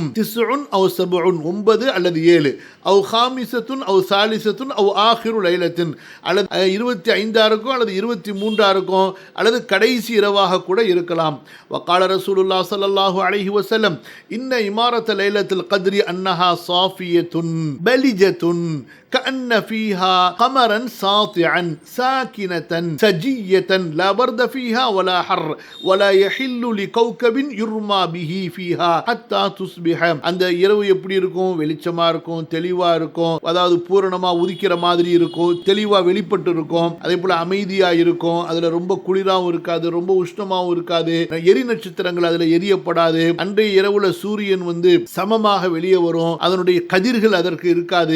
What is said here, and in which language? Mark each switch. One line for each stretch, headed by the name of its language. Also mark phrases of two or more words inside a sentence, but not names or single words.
Arabic: تسع أو سبع,
Tamil: 9 அல்லது 7,
Arabic: أو خامسة أو ثالثة أو آخر ليلة,
Tamil: அல்லது 25 இருக்கும் அல்லது 23 இருக்கும் அல்லது கடைசி இரவாக கூட இருக்கலாம்.
Arabic: وقال رسول الله صلى الله عليه وسلم إن أمارة ليلة القدر أنها صافية بلجة كأن فيها قمرا ساطعا ساكنة سجية لا برد فيها ولا حر ولا يحل لكوكب يرمى به فيها حتى تصبح.
Tamil: அந்த இரவு எப்படி இருக்கும்? வெளிச்சமா இருக்கும், தெளிவா இருக்கும், அதாவது பூரணமா உதிக்கிற மாதிரி இருக்கும், தெளிவா வெளிப்பட்டு இருக்கும், அதே போல அமைதியா இருக்கும், அதுல ரொம்ப குளிராவும் இருக்காது, ரொம்ப உஷ்ணமாவும் இருக்காது, எரி நட்சத்திரங்கள் அதுல எரியப்படாது. அன்றைய இரவுல சூரியன் சமமாக வெளியே வரும், அதனுடைய கதிர்கள் அதற்கு இருக்காது.